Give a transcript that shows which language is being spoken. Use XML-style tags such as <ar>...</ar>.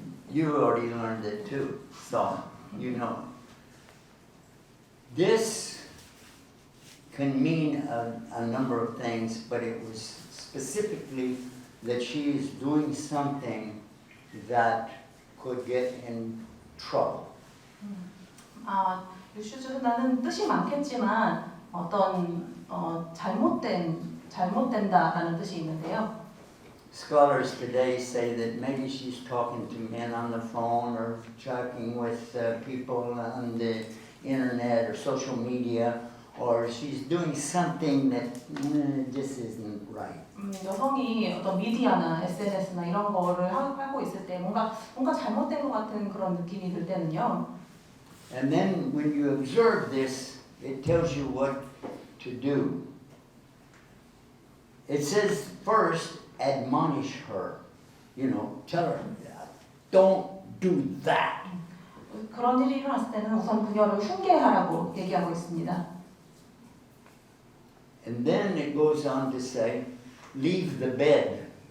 <en>You already learned it too, so you know. This can mean a number of things, but it was specifically that she is doing something that could get in trouble.</en> <ko>유슈주흐는 뜻이 많겠지만 어떤 잘못된 잘못된다라는 뜻이 있는데요.</ko> <en>Scholars today say that maybe she's talking to men on the phone or chatting with people on the internet or social media, or she's doing something that just isn't right.</en> <ko>여성이 어떤 미디어나 SNS나 이런 거를 하고 있을 때 뭔가 잘못된 것 같은 그런 느낌이 들 때는요.</ko> <en>And then when you observe this, it tells you what to do. It says first, admonish her. You know, tell her, don't do that.</en> <ko>그런 일이 일어났을 때는 우선 그녀를 훈계하라고 얘기하고 있습니다.</ko> <en>And then it goes on to say, leave the bed.</en>